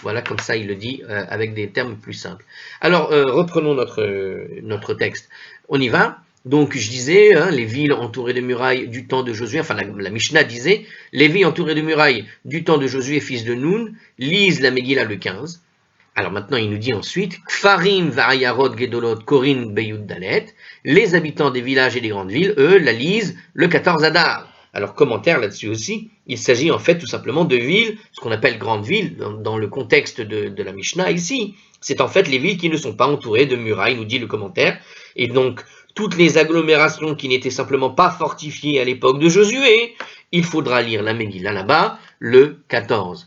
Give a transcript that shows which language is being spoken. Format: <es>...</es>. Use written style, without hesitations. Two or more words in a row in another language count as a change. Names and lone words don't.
<fr>Voilà, comme ça il le dit avec des termes plus simples. Alors reprenons notre texte. On y va. Donc je disais, les villes entourées de murailles du temps de Josué, enfin la Mishnah disait, les villes entourées de murailles du temps de Josué, fils de Nun, lisent la Megillah le 15. Alors maintenant il nous dit ensuite,</fr> <he>כפרים ועיירות גדולות קורין ביוד דלת,</he> <fr>les habitants des villages et des grandes villes, eux, la lisent le 14 Adar. Alors commentaire là-dessus aussi, il s'agit en fait tout simplement de villes, ce qu'on appelle grandes villes, dans le contexte de la Mishnah ici, c'est en fait les villes qui ne sont pas entourées de murailles, nous dit le commentaire, et donc toutes les agglomérations qui n'étaient simplement pas fortifiées à l'époque de Josué, il faudra lire la Megillah là-bas, le 14.</fr>